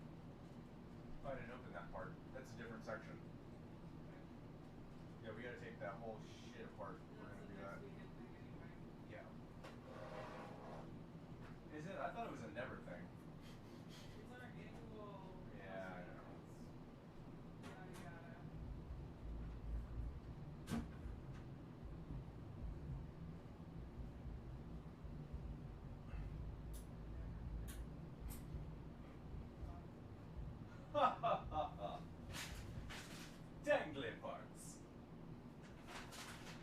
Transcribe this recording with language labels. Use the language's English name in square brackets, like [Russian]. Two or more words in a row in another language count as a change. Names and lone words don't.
[English] Oh, I didn't open that part. That's a different section. Yeah, we gotta take that whole shit apart. We're That's gonna the do that. next weekend thing anyway. Yeah. Is it? I thought it was a never thing. It's our annual. Yeah, I know. Yada yada. Ha ha ha ha. Dangly parts.